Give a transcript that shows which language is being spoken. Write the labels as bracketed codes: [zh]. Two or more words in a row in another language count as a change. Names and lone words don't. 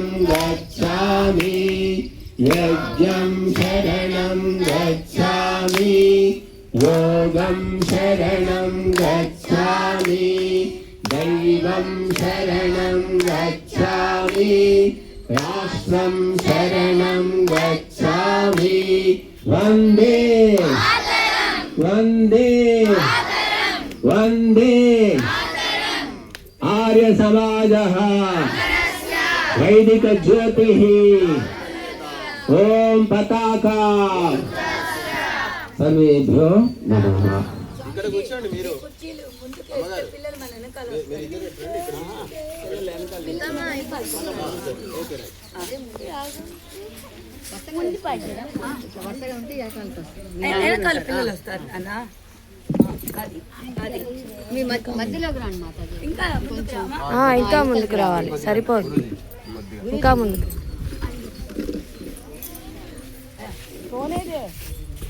[sa] गच्छामि यज्ञं शरणं गच्छामि योगं शरणं गच्छामि दैवं शरणं गच्छामि राष्ट्रं शरणं गच्छामि वन्दे वन्दे वन्दे आर्य समाजः वैदिक ज्योतिः ओम पताका सर्वेभ्यो नमः [te] ఇక్కడ కూర్చోండి మీరు పిల్లలు వస్తారు అన్న ఇంకా ముందుకు రావాలి సరిపోదు ఇంకా ముందుకు